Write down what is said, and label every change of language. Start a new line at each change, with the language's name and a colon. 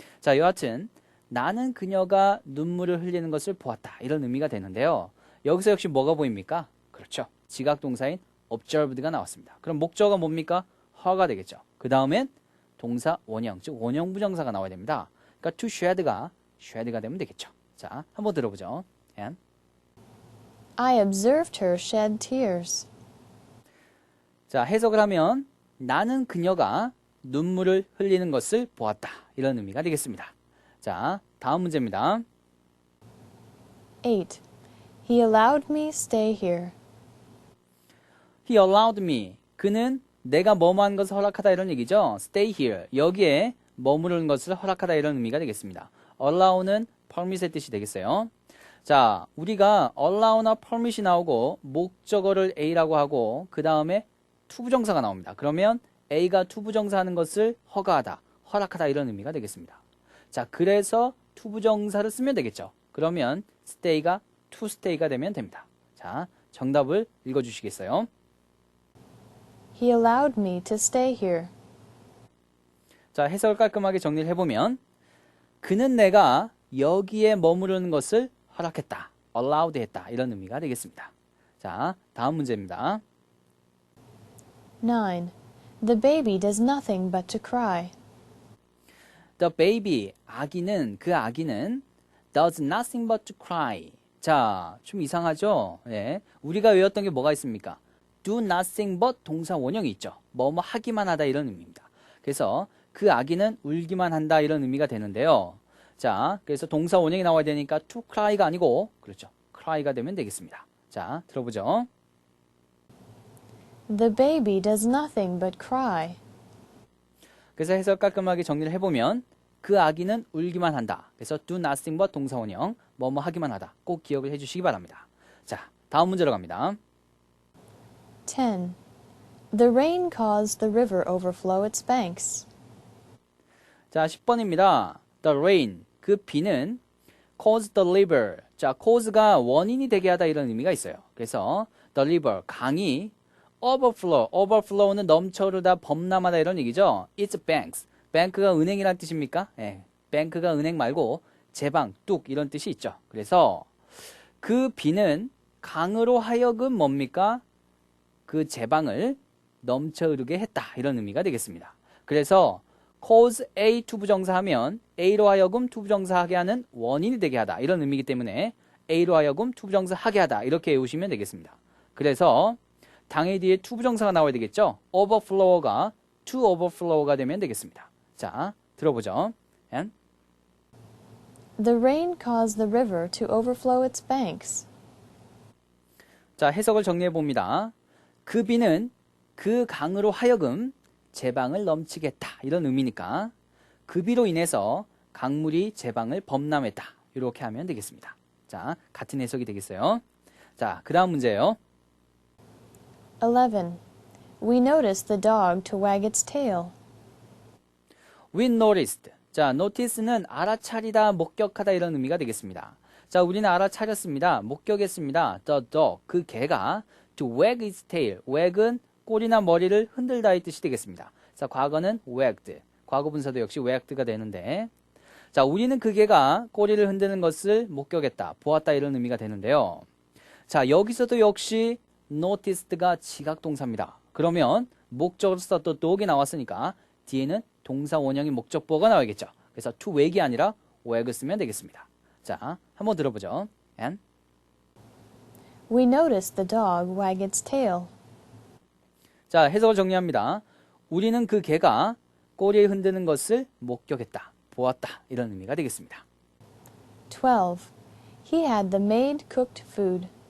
Korean: 자, 여하튼 나는 그녀가 눈물을 흘리는 것을 보았다 이런 의미가 되는데요. 여기서 역시 뭐가 보입니까? 그렇죠. 지각동사인 observed가 나왔습니다. 그럼 목적어가 뭡니까? her가 되겠죠. 그 다음엔 동사 원형, 즉 원형 부정사가 나와야 됩니다. 그러니까 to shed가 되면 되겠죠. 자, 한번 들어보죠. And
English: I observed her shed tears.
Korean: 자, 해석을 하면 나는 그녀가 눈물을 흘리는 것을 보았다. 이런 의미가 되겠습니다. 자, 다음 문제입니다.
English: 8. He allowed me stay here. He allowed me.
Korean: 그는 내가 뭐뭐한 것을 허락하다 이런 얘기죠.
English: Stay here.
Korean: 여기에 머무르는 것을 허락하다 이런 의미가 되겠습니다. allow는 permit의 뜻이 되겠어요. 자, 우리가 allow나 permit이 나오고 목적어를 A라고 하고 그 다음에 투부정사가 나옵니다. 그러면 A가 투부정사 하는 것을 허가하다, 허락하다 이런 의미가 되겠습니다. 자, 그래서 투부정사를 쓰면 되겠죠. 그러면 stay가 to stay가 되면 됩니다. 자, 정답을 읽어주시겠어요?
English: He allowed me to stay here.
Korean: 자, 해석을 깔끔하게 정리를 해보면 그는 내가 여기에 머무르는 것을 허락했다, allowed 했다 이런 의미가 되겠습니다. 자, 다음 문제입니다.
English: 9. The baby does nothing but to cry. The baby,
Korean: 그 아기는
English: does nothing but to cry.
Korean: 자, 좀 이상하죠? 네. 우리가 외웠던 게 뭐가 있습니까? do nothing but 동사 원형이 있죠. 뭐뭐 하기만 하다 이런 의미입니다. 그래서 그 아기는 울기만 한다 이런 의미가 되는데요. 자, 그래서 동사 원형이 나와야 되니까 to cry가 아니고 그렇죠. cry가 되면 되겠습니다. 자, 들어보죠.
English: The baby does nothing but cry.
Korean: 그래서 해석 깔끔하게 정리를 해보면 그 아기는 울기만 한다. 그래서 do nothing but 동사 원형, 뭐뭐 하기만 하다. 꼭 기억을 해주시기 바랍니다. 자, 다음 문제로 갑니다.
English: 10. The rain caused the river overflow its banks.
Korean: 자, 10번입니다.
English: The rain,
Korean: 그 비는
English: caused the river.
Korean: 자, cause가 원인이 되게 하다 이런 의미가 있어요. 그래서 the river, 강이 overflow는 넘쳐흐르다, 범람하다 이런 얘기죠.
English: Its banks.
Korean: bank가 은행이란 뜻입니까? 예, bank가 은행 말고 제방, 뚝 이런 뜻이 있죠. 그래서 그 비는 강으로 하여금 뭡니까? 그 제방을 넘쳐흐르게 했다 이런 의미가 되겠습니다. 그래서 cause A 투부정사 하면 A로 하여금 투부정사 하게 하는 원인이 되게 하다 이런 의미이기 때문에 A로 하여금 투부정사 하게 하다 이렇게 외우시면 되겠습니다. 그래서 당의 뒤에 투부정사가 나와야 되겠죠. overflow가 to overflow가 되면 되겠습니다. 자, 들어보죠. And
English: The rain caused the river to overflow its banks.
Korean: 자, 해석을 정리해 봅니다. 그 비는 그 강으로 하여금 제방을 넘치게 했다 이런 의미니까 그 비로 인해서 강물이 제방을 범람했다 이렇게 하면 되겠습니다. 자, 같은 해석이 되겠어요. 자, 그 다음 문제예요.
English: 11. We noticed the dog to wag its tail. We noticed.
Korean: 자, notice는 알아차리다, 목격하다 이런 의미가 되겠습니다. 자, 우리는 알아차렸습니다. 목격했습니다.
English: The dog,
Korean: 그 개가
English: to wag its tail.
Korean: wag은 꼬리나 머리를 흔들다의 뜻이 되겠습니다. 자, 과거는 wagged. 과거 분사도 역시 wagged가 되는데, 자, 우리는 그 개가 꼬리를 흔드는 것을 목격했다, 보았다 이런 의미가 되는데요. 자, 여기서도 역시 noticed가 지각동사입니다. 그러면 목적으로 썼던 dog이 나왔으니까 뒤에는 동사 원형인 목적보가 나와야겠죠. 그래서 to wag이 아니라 wag 쓰면 되겠습니다. 자, 한번 들어보죠. And
English: We noticed the dog wag its tail.
Korean: 자, 해석을 정리합니다. 우리는 그 개가 꼬리를 흔드는 것을 목격했다, 보았다 이런 의미가 되겠습니다.
English: 12. He had the maid cooked food.